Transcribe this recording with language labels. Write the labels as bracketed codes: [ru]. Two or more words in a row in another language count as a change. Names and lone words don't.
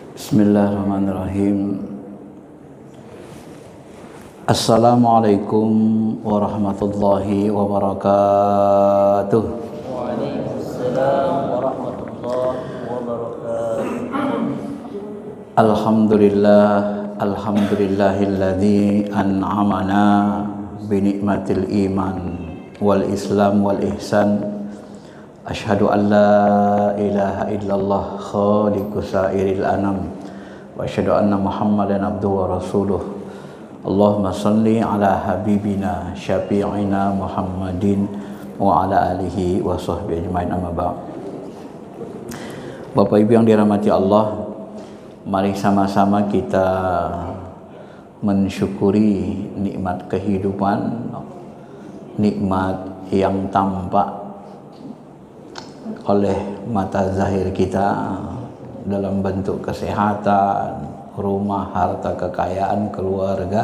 [ar] بسم الله الرحمن الرحيم. السلام عليكم ورحمة الله وبركاته. وعليكم السلام ورحمة الله وبركاته. الحمد لله الذي أنعمنا بنعمة الإيمان والإسلام والإحسان. أشهد أن لا إله إلا الله خالق سائر الأنام وأشهد أن محمدا عبده ورسوله. اللهم صل على حبيبنا شفيعنا محمد وعلى آله وصحبه أجمعين، أما بعد. [id] Bapak Ibu yang dirahmati Allah, mari sama-sama kita mensyukuri nikmat kehidupan, nikmat yang tampak oleh mata zahir kita dalam bentuk kesehatan, rumah, harta, kekayaan, keluarga.